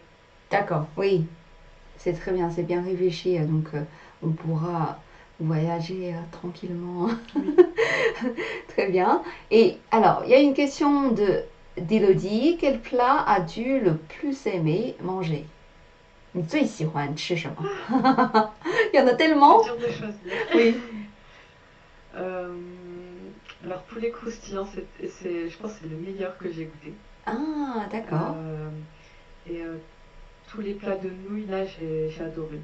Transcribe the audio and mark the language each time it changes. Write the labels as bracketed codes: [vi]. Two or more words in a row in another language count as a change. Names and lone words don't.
[fr] D'accord, oui. C'est très bien, c'est bien réfléchi. Donc, on pourra voyager tranquillement. Oui. Très bien. Et alors, il y a une question de d'Élodie. Quel plat as-tu le plus aimé manger? [zh] 你最喜欢吃什么？ [fr] Il y en a C'est tellement. dur de choisir. Oui. Alors poulet croustillant, je pense que c'est le meilleur que j'ai goûté. Ah, d'accord. Euh, et tous les plats de nouilles, là, j'ai adoré.